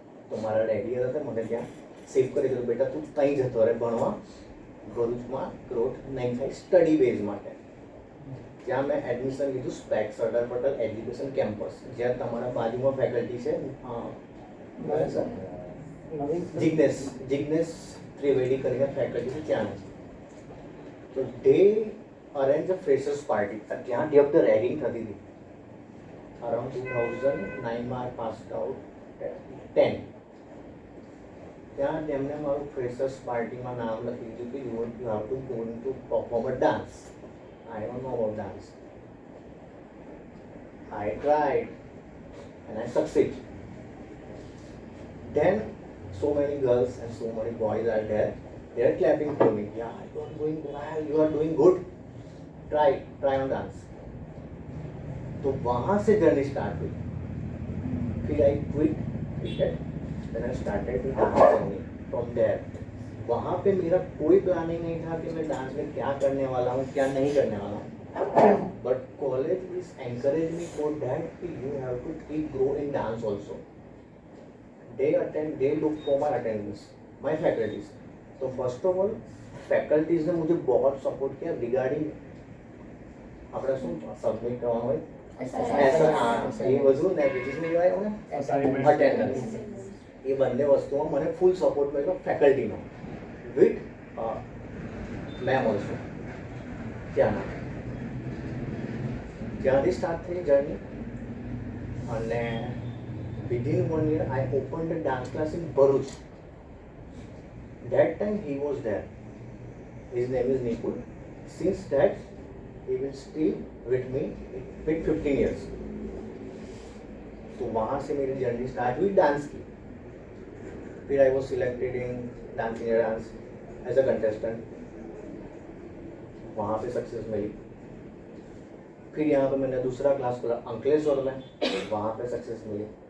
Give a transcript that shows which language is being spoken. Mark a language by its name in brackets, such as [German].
[Gujarati] તો મારા ડેડી હતા મને ત્યાં સેવ કરી દીધું, બેટા તું ત્યાં જતો રહે ભણવા, ભરૂચમાં ગ્રોથ નહીં થાય સ્ટડી બેઝ માટે. ત્યાં મેં એડમિશન લીધું spec Sardar Patel education campus, જ્યાં તમારા બાજુમાં ફેકલ્ટી છે જિગ્નેશ ત્રિવેદી કરીને ફેકલ્ટી છે ત્યાં. [English] તો they arrange a freshers party. [Gujarati] ત્યાં ડે ઓફ ધ રેગિંગ થતી હતી. અરાઉન્ડ 2009 માં પાસ્ડ આઉટ 10. ત્યાં તેમણે મારું ફ્રેશર્સ પાર્ટીમાં નામ લખી દીધું કે [English] You have to go to perform a dance. I don't know about dance. I tried and I succeeded. Then so many girls and so many boys are there. They are clapping for me. Yeah, you are doing well. You are doing good. Try on dance. [Hindi] तो वहाँ से journey start हुई. [English] फिर I quit cricket. Then I started to dance journey from there. [Hindi] वहाँ पे मेरा कोई planning नहीं था कि मैं डांस में क्या करने वाला हूँ, क्या नहीं करने वाला हूँ. [English] But college is encourage me for that कि you have to keep grow in dance also. They look for my attendance, my faculties. [Hindi] तो फर्स्ट ऑफ ऑल फैकल्टीज ने मुझे बहुत सपोर्ट किया [Gujarati] रिगार्डिंग આપણે શું સબમિટ કરવાનું હોય એ બધું ને બીજી કહેવાય ને અટેન્ડન્સ. એ બંને વસ્તુમાં મને ફૂલ સપોર્ટ મળ્યો ફેકલ્ટીનો વિથ મેમ ઓલ્સો. ત્યાંથી સ્ટાર્ટ થઈ જર્ની. [English] અને within 1 year I opened a dance class in Bharuch. That time he was there. His name is Nikul. Since that he will stay with me with 15 years. [Hindi] तो वहाँ से मेरी journey start हुई dance की. फिर [English] I was selected in Dance India Dance as a contestant. [Hindi] वहाँ पे success मिली. फिर यहाँ पे मैंने दूसरा क्लास खोला अंकलेश्वर में, वहाँ पे सक्सेस मिली.